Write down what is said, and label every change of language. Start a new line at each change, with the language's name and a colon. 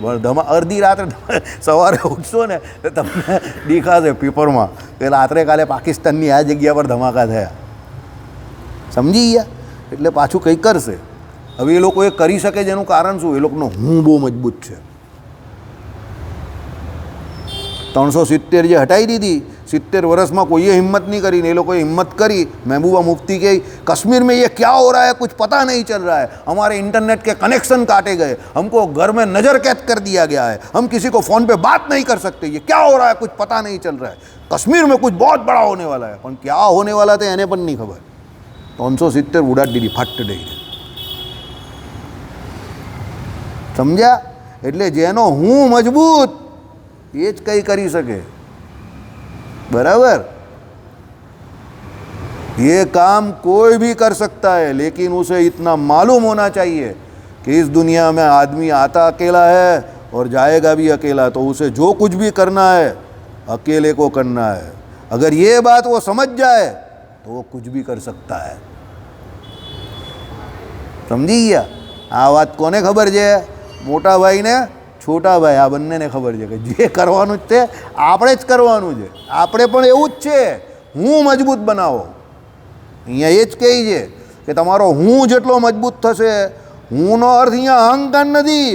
Gujarati: પણ અડધી રાત્રે સવારે ઉઠશો ને તો તમને દેખાશે પેપરમાં કે રાત્રે કાલે પાકિસ્તાનની આ જગ્યા પર ધમાકા થયા. સમજી ગયા? એટલે પાછું કંઈ કરશે. હવે એ લોકો એ કરી શકે જેનું કારણ શું? એ લોકોનો હું બહુ મજબૂત છે. 370 જે હટાવી દીધી, 70 વર્ષમાં કોઈએ હિમ્મત
Hindi: नहीं करी. ये लोग हिम्मत करी. महबूबा मुफ्ती के कश्मीर में ये क्या हो रहा है कुछ पता नहीं चल रहा है, हमारे इंटरनेट के कनेक्शन काटे गए, हमको घर में नज़र कैद कर दिया गया है, हम किसी को फ़ोन पे बात नहीं कर सकते, ये क्या हो रहा है कुछ पता नहीं चल रहा है, कश्मीर में कुछ बहुत बड़ा होने वाला है.
Gujarati: પણ
Hindi: क्या होने वाला था
Gujarati: એને પણ નહીં ખબર. 370 ઉડાડી દીધી ફટ દઈને. સમજ્યા? એટલે જેનો હું મજબૂત એ જ કંઈ કરી શકે. बराबर?
Hindi: ये काम कोई भी कर सकता है, लेकिन उसे इतना मालूम होना चाहिए कि इस दुनिया में आदमी आता अकेला है और जाएगा भी अकेला, तो उसे जो कुछ भी करना है अकेले को करना है. अगर ये बात वो समझ जाए तो वो कुछ भी कर सकता है.
Gujarati: समझी गया? આ વાત કોને ખબર છે? મોટા ભાઈને છોટા ભાઈ, આ બંનેને ખબર છે કે જે કરવાનું જ તે આપણે જ કરવાનું છે. આપણે પણ એવું જ છે, હું મજબૂત બનાવો. અહીંયા એ જ કહે છે કે તમારો હું જેટલો મજબૂત થશે, હુંનો અર્થ અહીંયા અહંકાર નથી.